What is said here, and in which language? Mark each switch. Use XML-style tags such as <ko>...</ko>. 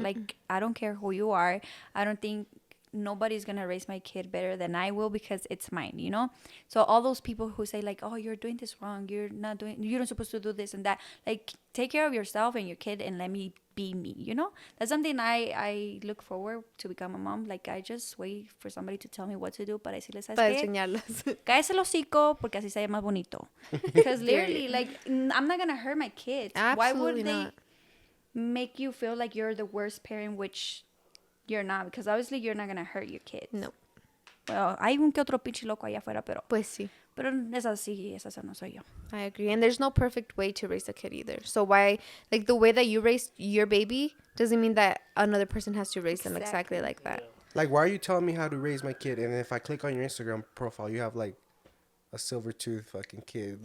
<en>Like, I don't care who you are. I don't think nobody's gonna raise my kid better than I will because it's mine, you know? So all those people who say, like, oh, you're doing this wrong, you're not supposed to do this and that, like, take care of yourself and your kid and let me be me, you know? That's something I look forward to become a mom. Like, I just wait for somebody to tell me what to do</en> <es>para decirles, ¿sabes Para qué? enseñarlas. Cállese el hocico porque así se ve más bonito.</es> <en>Because literally, like, I'm not gonna hurt my kids. Why Absolutely would they not. make you feel like you're the worst parent, which you're not? Because obviously you're not gonna hurt your kids. No.</en> <es>Well, hay un que otro pinche loco allá afuera, Pues sí. pero esa no soy yo.</es> <en>I agree. And there's no perfect way to raise a kid either. So why, like, the way that you raised your baby doesn't mean that another person has to raise them exactly like that. Like, why are you telling me how to raise my kid? And if I click on your Instagram profile, you have like a silver tooth fucking kid.</en>